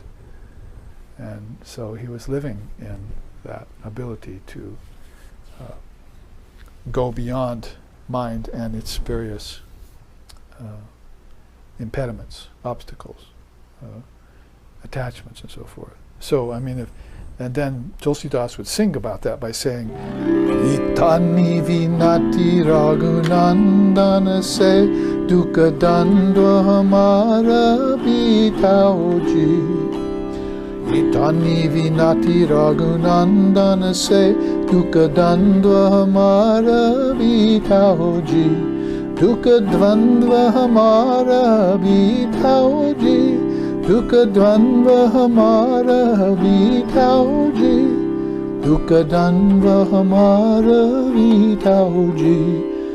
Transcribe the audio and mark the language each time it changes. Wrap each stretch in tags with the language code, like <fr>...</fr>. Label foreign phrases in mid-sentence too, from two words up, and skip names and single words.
<en>And so he was living in that ability to go beyond mind and its various impediments, obstacles, attachments, and so forth. So, I mean, and then Tulsidas would sing about that by saying,</en> <awa>इतनी बिनती रघुनंदन से दुख द्वंद्व हमार बिताओ जी. इतनी बिनती रघुनंदन से दुख द्वंद्व हमार बिताओ जी. दुख द्वंद्व हमार बिताओ जी. दुख द्वंद्व हमार बिताओ जी. दुख द्वंद्व हमार बिताओ जी.</awa>